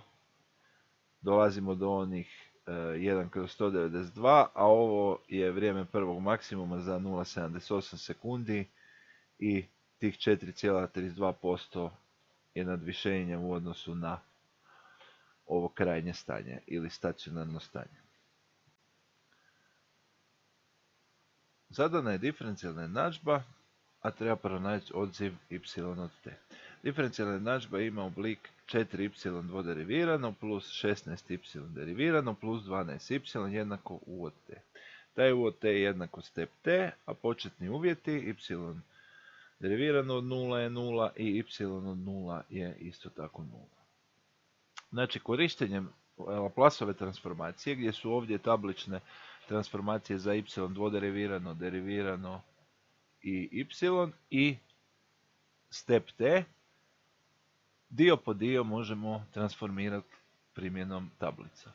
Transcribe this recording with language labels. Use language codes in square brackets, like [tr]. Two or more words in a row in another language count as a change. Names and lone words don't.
[hr] Dolazimo do onih 1 kroz 192, a ovo je vrijeme prvog maksimuma za 0,78 sekundi i tih 4,32% je nadvišenje u odnosu na ovo krajnje stanje ili stacionarno stanje. Zadana je diferencijalna jednadžba, a treba pronaći odziv y od t. Diferencijalna jednadžba ima oblik 4y dvoderivirano plus 16y derivirano plus 12y jednako u od t. Taj u od t je jednako step t, a početni uvjeti y Derivirano od 0 je 0 i y od 0 je isto tako 0. Znači, korištenjem Laplaceove transformacije, gdje su ovdje tablične transformacije za y dvoderivirano, derivirano i y i step t, dio po dio možemo transformirati primjenom tablica.